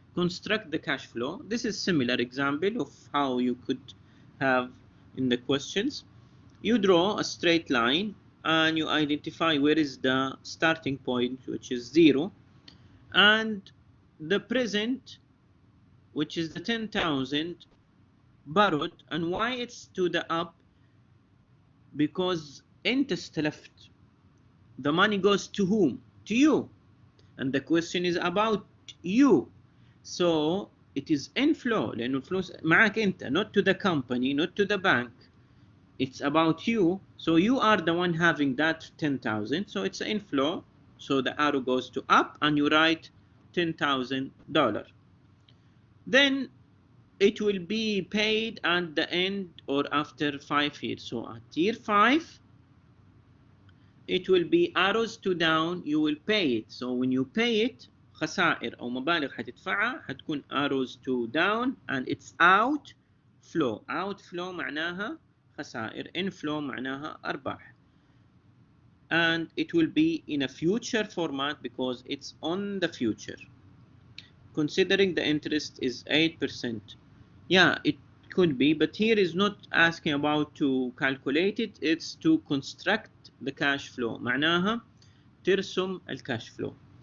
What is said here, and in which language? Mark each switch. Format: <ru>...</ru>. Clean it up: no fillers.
<en>Construct the cash flow. This is similar example of how you could have in the questions. You draw a straight line and you identify where is the starting point, which is 0, and the present, which is the 10,000, borrowed. And why it's to the up? Because</en> <ar>انت استلفت.</ar> <en>The money goes to whom? To you. And the question is about you. So it is inflow</en> <ar>لأنه الفلوس معك أنت,</ar> <en>not to the company, not to the bank. It's about you. So you are the one having that 10,000. So it's inflow. So the arrow goes to up and you write $10,000. Then it will be paid at the end or after 5 years. So at year 5, it will be arrows to down. You will pay it. So when you pay it,</en> <ar>خسائر أو مبالغ حتدفعها حتكون</ar> <en>arrows to down and it's outflow.</en> <ar>Outflow معناها خسائر. Inflow معناها أرباح.</ar> <en>And it will be in a future format because it's on the future. Considering the interest is 8%. Yeah, it could be, but here is not asking about to calculate it, it's to construct the cash flow.</en> <ar>معناها ترسم الكاش flow.</ar>